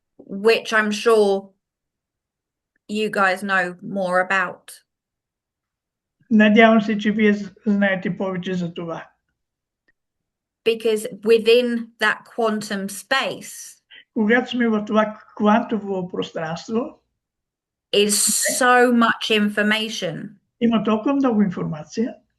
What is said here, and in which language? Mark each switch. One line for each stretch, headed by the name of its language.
English: Which I'm sure you guys know more about.
Bulgarian: Надявам се, че вие знаете повече за това.
English: Because within that quantum space
Bulgarian: Когато сме в това квантово пространство,
English: is so much information
Bulgarian: има толкова много информация,